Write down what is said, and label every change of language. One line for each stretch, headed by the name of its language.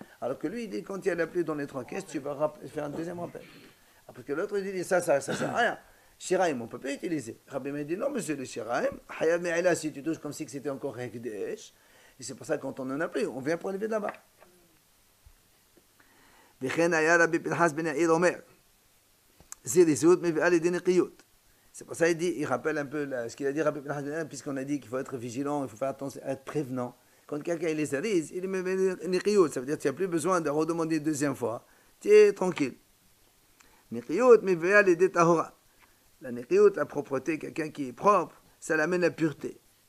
French: Alors que lui, il dit, quand il y a la plus dans les trois caisses, tu vas faire un deuxième rappel. Parce que l'autre, il dit, ça sert à rien. Shiraim, on ne peut pas utiliser. Rabbi Meir dit, non, monsieur, le shiraim, Hayab Me'ila, si tu touches comme si c'était encore Hekdesh, et c'est pour ça que quand on n'en a plus, on vient prélever de là-bas.
Hebrew: וכן היה רבי פנחס בן יאיר אומר,
French: Zerizout, mais allez des niqiyot. C'est pour ça qu'il dit, il rappelle un peu ce qu'il a dit, puisqu'on a dit qu'il faut être vigilant, il faut faire attention, être prévenant. Quand quelqu'un il est zeriz, il met niqiyot, ça veut dire que tu n'as plus besoin de redemander une deuxième fois. Tu es tranquille. Niqiyot, mais allez des tahora. La niqiyot, la propreté, quelqu'un qui est propre, ça l'amène la pureté.